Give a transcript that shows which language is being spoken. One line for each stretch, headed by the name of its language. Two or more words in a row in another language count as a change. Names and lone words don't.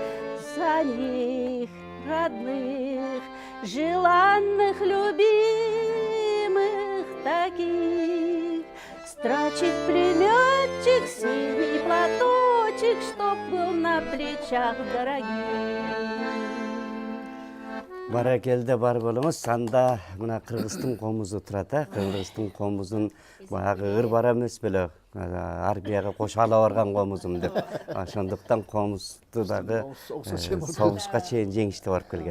Russian: За них, родных, желанных, любимых таких, строчит племенчик синий платочек, чтоб был на плечах дорогих.
Kyrgyz: Баракелде бар болыңыз. Санда мына Кыргыздын комузу турат, Кыргыздын комузун баягы ыр бар эмес беле, армияга кошо ала барган комузум деп. Ошондуктан комузду дагы согушка чейин жеңиштүү барып келген.